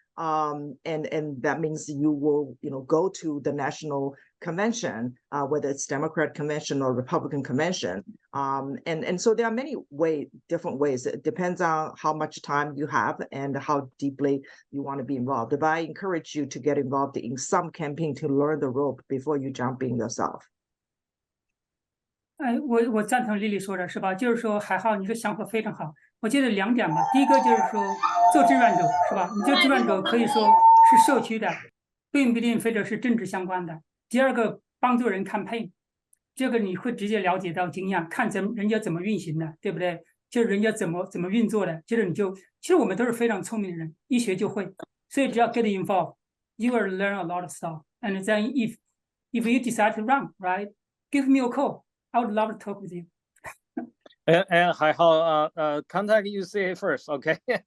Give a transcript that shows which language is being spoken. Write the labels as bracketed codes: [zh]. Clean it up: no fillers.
[en] And that means you will, go to the national convention, whether it's Democrat convention or Republican convention. And so there are many different ways. It depends on how much time you have and how deeply you want to be involved. But I encourage you to get involved in some campaign to learn the rope before you jump in yourself. [zh] 我赞同 Lily 说的是吧？就是说，还好你的想法非常好。我觉得2点吧，第一个就是说做志愿者是吧？你这志愿者可以说是社区的，并不一定非得是政治相关的。第二个，帮助人campaign，这个你会直接了解到经验，看人家怎么运行的，对不对？就是人家怎么运作的，接着其实我们都是非常聪明的人，一学就会。 [en] 所以只要 get involved, you will learn a lot of stuff. And then if you decide to run, right, give me a call. I would love to talk with you. And Haihao, contact UCA first, okay?